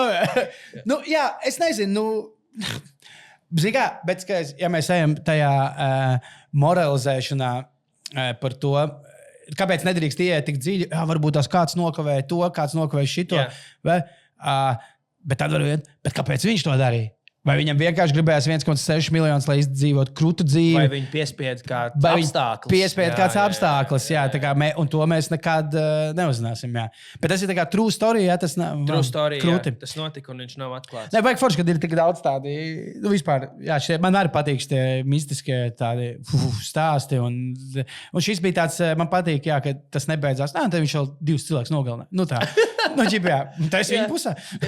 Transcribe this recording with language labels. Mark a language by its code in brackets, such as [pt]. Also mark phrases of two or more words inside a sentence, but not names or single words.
[lv] Es nezinu, Zigā, bet, ja mēs ejam tajā moralizēšanā par to, kāpēc nedrīkst ieiet tik dziļi, varbūt tās kāds nokavēja to, kāds nokavēja šito, bet tad varbūt, bet kāpēc viņš to darīja? Vai viņam vienkārši gribējās 1,6 miljonus, lai izdzīvotu krūtu dzīvi? Vai viņi piespieda kāds apstākļus? Piespieda kāds apstākļus, un to mēs nekad neuzzināsim. Jā. Bet tas ir tā kā [en] true story, [lv] tas nav [en] true story, [lv] krūti. Tas notika un viņš nav atklāts. Nē, vajag forši, kad ir tik daudz tādi, vispār, man arī patīk šie mistiskie tādi stāsti. Un šis bija tāds, man patīk, ka tas nebeidzās. Tad viņš vēl 2 cilvēkus nogalināja. Tā. Tā es viņa pusē.